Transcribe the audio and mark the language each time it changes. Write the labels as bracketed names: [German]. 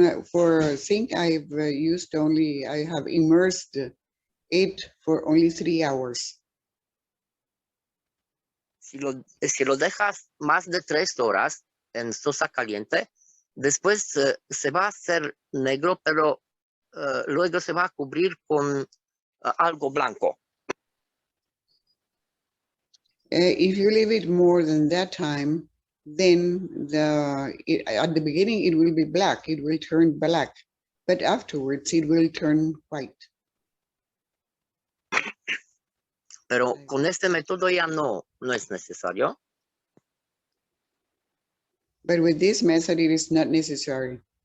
[English] For zinc, I've used only, I have immersed it for only 3 hours. [Spanish] Si lo dejas más de 3 horas en sosa caliente, después se va a hacer negro, pero luego se va a cubrir con algo blanco. [English] If you leave it more than that time, then at the beginning it will be black, it will turn black, but afterwards it will turn white. [Spanish] Pero con este método ya no es necesario. [English] But with this method, it is not necessary.